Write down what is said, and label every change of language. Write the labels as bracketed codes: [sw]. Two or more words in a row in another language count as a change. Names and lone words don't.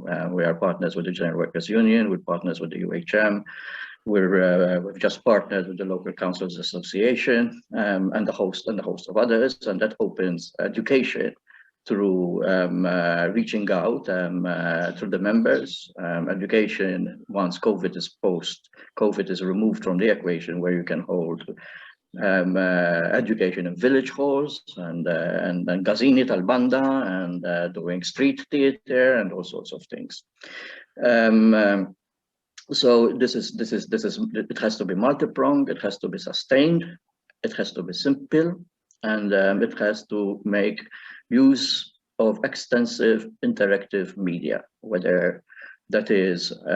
[en] We are partners with the General Workers Union, we're partners with the UHM, we've just partnered with the Local Councils Association, and a host of others, and that opens education through reaching out through the members, education once COVID is removed from the equation, where you can hold education in village halls and [mt] Gazini tal-Banda [en] and doing street theater and all sorts of things. So this is it has to be multi-pronged, it has to be sustained, it has to be simple, and it has to make use of extensive interactive media, whether that is